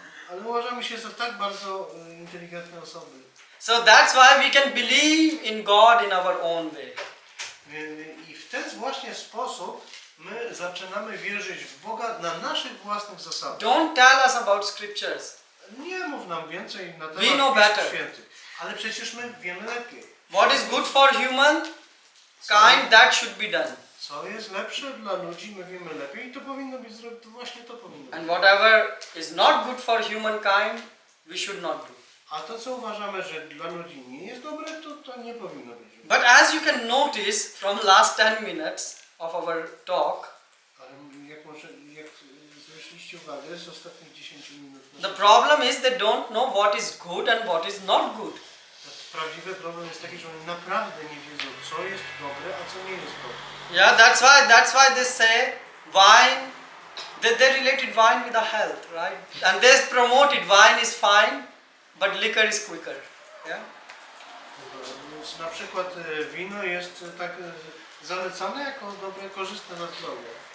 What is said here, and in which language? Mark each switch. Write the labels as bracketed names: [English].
[Polish] Ale uważamy się za tak bardzo inteligentne osoby. [English] So that's why we can believe in God in our own way. [Polish] I w ten właśnie sposób my zaczynamy wierzyć w Boga na naszych własnych zasadach. [English] Don't tell us about scriptures. [Polish] Nie mów nam więcej na [English] We know better. [Polish] Pism Świętych, ale przecież my wiemy lepiej. [English] What is good for human kind, that should be done. [Polish] Co jest lepsze dla ludzi, my wiemy lepiej i to powinno być zrobione, to właśnie to powinno być. [English] And whatever is not good for humankind, we should not do. [Polish] A to, co uważamy, że dla ludzi nie jest dobre, to nie powinno być. [English] But as you can notice from last 10 minutes of our talk, [Polish] Ale jak zwróciliście uwagę z ostatnich 10 minut, [English] the problem is they don't know what is good and what is not good. [Polish] prawdziwy problem jest taki, że oni naprawdę nie wiedzą, co jest dobre, a co nie jest dobre. [English] Yeah, that's why they say wine. They related wine with the health, right? And they promoted wine is fine, but liquor is quicker. Yeah. [Polish] Więc na przykład wino jest tak zalecane jako dobre, korzystne dla zdrowia.